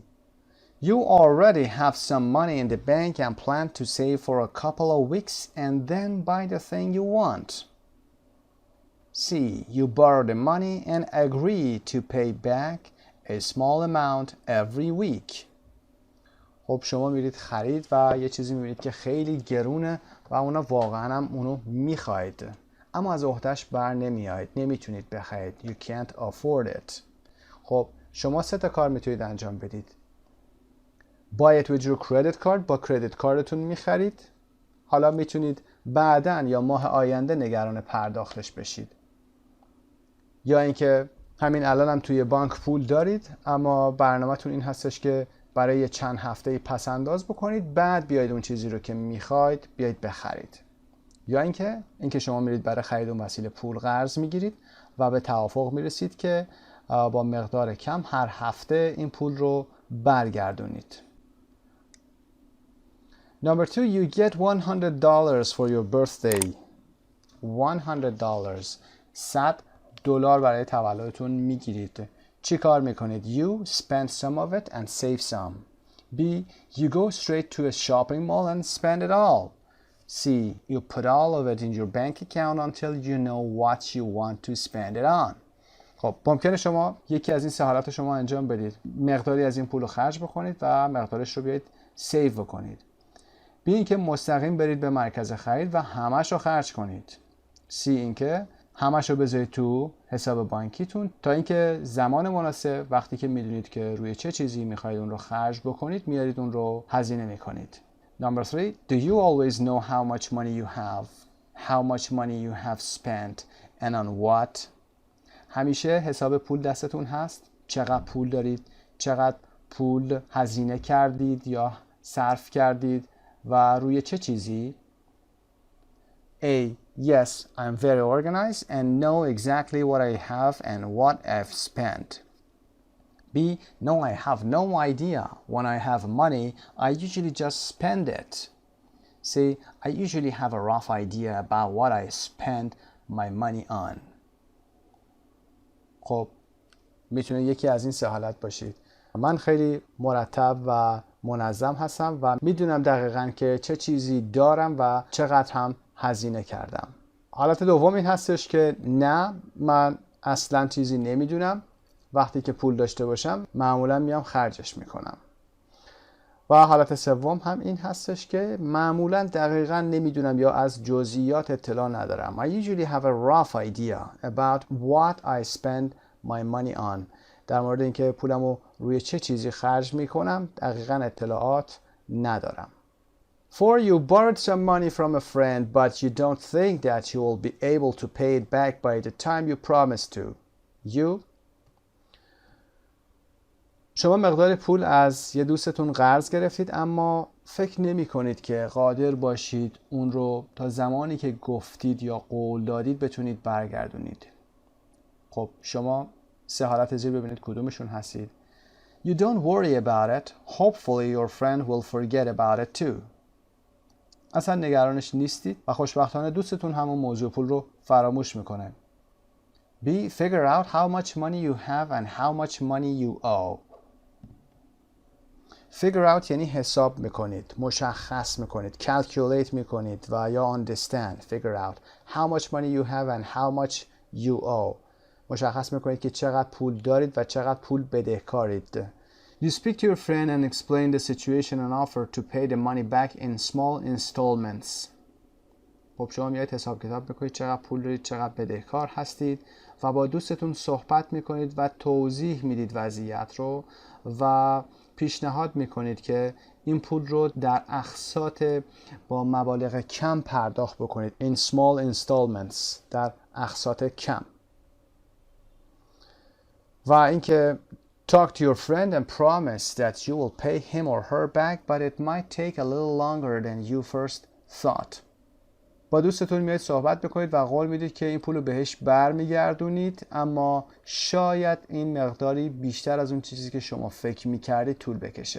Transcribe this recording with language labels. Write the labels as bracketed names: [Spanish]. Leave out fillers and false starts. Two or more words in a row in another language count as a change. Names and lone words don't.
[English] You already have some money in the bank and plan to save for a couple of weeks and then buy the thing you want. C. You borrow the money and agree to pay back a small amount every week. [Persian] خب شما میرید خرید و یه چیزی میبینید که خیلی گرونه و اونا واقعا هم اونو میخواید اما از عهدهش بر نمیاید، نمیتونید بخرید. [English] You can't afford it. [Persian] خب شما 3 تا کار میتونید انجام بدید. [English] Buy it with your credit card. [Persian] با کردیت کارتون میخرید. حالا میتونید بعداً یا ماه آینده نگران پرداختش بشید. یا اینکه همین الان هم توی بانک پول دارید اما برنامه‌تون این هستش که برای چند هفته پس انداز بکنید، بعد بیاید اون چیزی رو که میخواید بیاید بخرید. یا اینکه شما میرید برای خرید اون وسیله پول قرض میگیرید و به توافق میرسید که با مقدار کم هر هفته این پول رو برگردونید. [English] Number 2, you get $100 for your birthday. [Persian] $100. $100 برای تولدتون میگیرید. چی کار میکنید؟ [English] You spend some of it and save some. B. You go straight to a shopping mall and spend it all. C. You put all of it in your bank account until you know what you want to spend it on. [Persian] خب ممکنه شما یکی از این سه حالت رو شما انجام بدید. مقداری از این پول رو خرج بکنید و مقدارش رو بیایید سیو بکنید. بی اینکه مستقیم برید به مرکز خرید و همش رو خرج کنید. سی اینکه همش رو بذارید تو حساب بانکیتون تا اینکه زمان مناسب وقتی که میدونید که روی چه چیزی میخواید اون رو خرج بکنید میارید اون رو هزینه میکنید. [English] Number 3, do you always know how much money you have? How much money you have spent and on what? [Persian] همیشه حساب پول دستتون هست؟ چقدر پول دارید؟ چقدر پول هزینه کردید یا صرف کردید و روی چه چیزی؟ [English] A. Yes, I'm very organized and know exactly what I have and what I've spent. B. No, I have no idea. When I have money, I usually just spend it. C. I usually have a rough idea about what I spend my money on. [Persian] خب میتونه یکی از این سه حالت باشید. من خیلی مرتب و منظم هستم و میدونم دقیقاً که چه چیزی دارم و چقدر هم هزینه کردم. حالت دوم این هستش که نه، من اصلاً چیزی نمیدونم. وقتی که پول داشته باشم معمولاً میام خرجش میکنم. و حالت سوم هم این هستش که معمولاً دقیقاً نمیدونم یا از جزئیات اطلاع ندارم. [English] I usually have a rough idea about what I spend my money on. [Persian] در مورد اینکه پولمو روی چه چیزی خرج میکنم دقیقاً اطلاعات ندارم. [English] 4. You borrowed some money from a friend but you don't think that you will be able to pay it back by the time you promised to. [Persian] You شما مقدار پول از یه دوستتون قرض گرفتید اما فکر نمی کنید که قادر باشید اون رو تا زمانی که گفتید یا قول دادید بتونید برگردونید. خب شما سه حالت زیر ببینید کدومشون هستید. [English] You don't worry about it. Hopefully your friend will forget about it too. [Persian] اصلا نگرانش نیستید و خوشبختانه دوستتون همون موضوع پول رو فراموش میکنه. [English] B. Figure out how much money you have and how much money you owe. Figure out [Persian] یعنی حساب میکنید، مشخص میکنید، calculate میکنید و یا understand. [English] Figure out how much money you have and how much you owe. [Persian] مشخص میکنید که چقدر پول دارید و چقدر پول بدهکارید. [English] You speak to your friend and explain the situation and offer to pay the money back in small installments. [Persian] خب شما میایید حساب کتاب میکنید چقدر پول دارید، چقدر بدهکار هستید و با دوستتون صحبت میکنید و توضیح میدید وضعیت رو و پیشنهاد میکنید که این پول رو در اقساط با مبالغ کم پرداخت بکنید. [English] In small installments. [Persian] در اقساط کم. و اینکه [English] talk to your friend and promise that you will pay him or her back but it might take a little longer than you first thought. [Persian] با دوستتون میایید صحبت بکنید و قول میدید که این پول رو بهش برمیگردونید اما شاید این مقداری بیشتر از اون چیزی که شما فکر میکردید طول بکشه.